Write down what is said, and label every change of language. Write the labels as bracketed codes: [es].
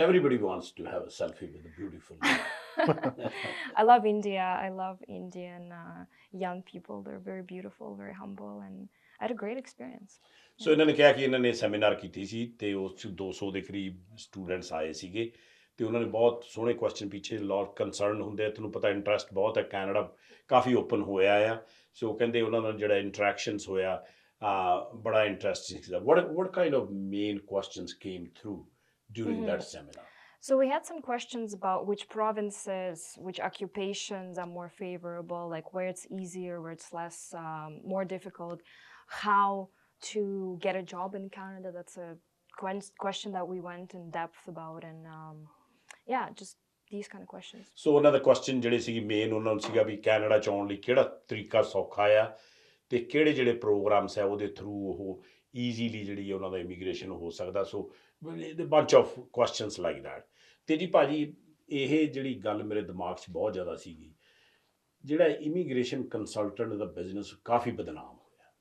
[en] Everybody wants to have a selfie with a beautiful lady. I love India. I love Indian young people. They're very beautiful, very humble, and I had a great experience. [pa] ਸੋ ਇਹਨਾਂ ਨੇ ਕਿਹਾ ਕਿ ਇਹਨਾਂ ਨੇ seminar ਕੀਤੀ ਸੀ ਤੇ ਉਸ 'ਚ 200 ਦੇ ਕਰੀਬ ਸਟੂਡੈਂਟਸ ਆਏ ਸੀਗੇ ਤੇ ਉਹਨਾਂ ਨੇ ਬਹੁਤ ਸੋਹਣੇ ਕੁਐਸਚਨ ਪਿੱਛੇ ਲੋਟ ਕੰਸਰਨ ਹੁੰਦੇ ਆ, ਤੁਹਾਨੂੰ ਪਤਾ ਇੰਟਰਸਟ ਬਹੁਤ ਹੈ, ਕੈਨੇਡਾ ਕਾਫੀ ਓਪਨ ਹੋਇਆ ਆ। ਸੋ ਕਹਿੰਦੇ ਉਹਨਾਂ ਨਾਲ ਜਿਹੜਾ ਇੰਟਰੈਕਸ਼ਨਸ ਹੋਇਆ ਬੜਾ ਇੰਟਰਸਟਿੰਗ ਸੀਗਾ। [en] what kind of main questions came through during that seminar? So we had some questions about which provinces, which occupations are more favorable, like where it's easier, where it's less, more difficult, how to get a job in Canada. That's a question that we went in depth about, and yeah, just these kind of questions. [pa] ਸੋ ਉਹਨਾਂ ਦਾ question ਜਿਹੜੇ ਸੀ main ਉਹਨਾਂ ਨੂੰ ਸੀਗਾ ਵੀ Canada 'ਚ ਆਉਣ ਲਈ ਕਿਹੜਾ ਤਰੀਕਾ ਸੌਖਾ ਆ ਤੇ ਕਿਹੜੇ ਜਿਹੜੇ ਪ੍ਰੋਗਰਾਮਸ ਹੈ ਉਹਦੇ ਥਰੂ ਉਹ ਈਜ਼ੀਲੀ ਜਿਹੜੀ ਉਹਨਾਂ ਦਾ ਇਮੀਗ੍ਰੇਸ਼ਨ ਹੋ ਸਕਦਾ। [en] So bunch of questions like that. [pa] ਤੇ ਜੀ ਭਾਜੀ ਇਹ ਜਿਹੜੀ ਗੱਲ ਮੇਰੇ ਦਿਮਾਗ 'ਚ ਬਹੁਤ ਜ਼ਿਆਦਾ ਸੀਗੀ, ਜਿਹੜਾ ਇਮੀਗ੍ਰੇਸ਼ਨ ਕੰਸਲਟੈਂਟ ਦਾ ਬਿਜ਼ਨਸ ਕਾਫੀ ਬਦਨਾਮ ਹੋਇਆ